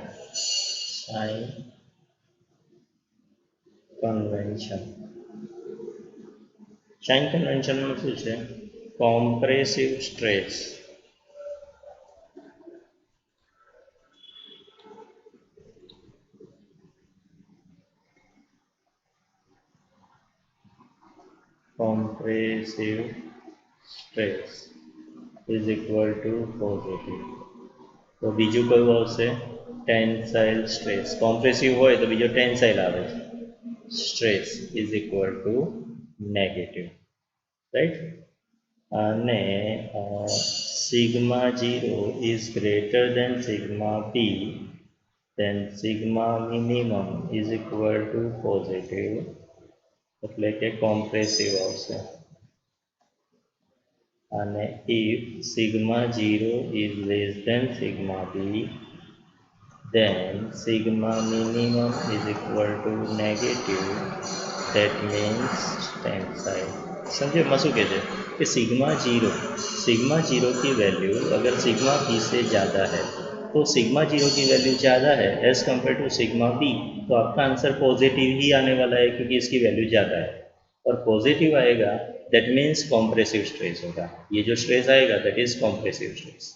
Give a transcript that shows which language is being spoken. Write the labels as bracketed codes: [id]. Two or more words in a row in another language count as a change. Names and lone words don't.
[gu] સાઇન કન્વેન્શન, સાઇન કન્વેન્શનમાં શું છે? [en] compressive stress, compressive stress is equal to positive. [gu] તો બીજું કયું આવશે? [en] tensile stress. કોમ્પ્રેસિવ [gu] હોય તો બીજો [en] ટેન્સાઇલ [gu] આવે છે. [en] stress is equal to negative. રાઈટ? અને sigma 0 is greater than sigma P, then sigma minimum is equal to positive, [gu] એટલે કે કોમ્પ્રેસિવ આવશે. [en] અને if sigma 0 is less than sigma b, then sigma minimum is equal to negative, that means टेंसाइल। [hi] समझे मसू कहते कि [en] sigma zero [hi] की वैल्यू अगर [en] sigma B [hi] से ज़्यादा है तो [en] sigma zero [hi] की वैल्यू ज़्यादा है [en] as compare to sigma B, [hi] तो आपका [en] answer positive [hi] ही आने वाला है क्योंकि इसकी वैल्यू ज़्यादा है। और पॉजिटिव आएगा [en] that means compressive stress [hi] होगा, ये जो स्ट्रेस आएगा [en] that is compressive stress.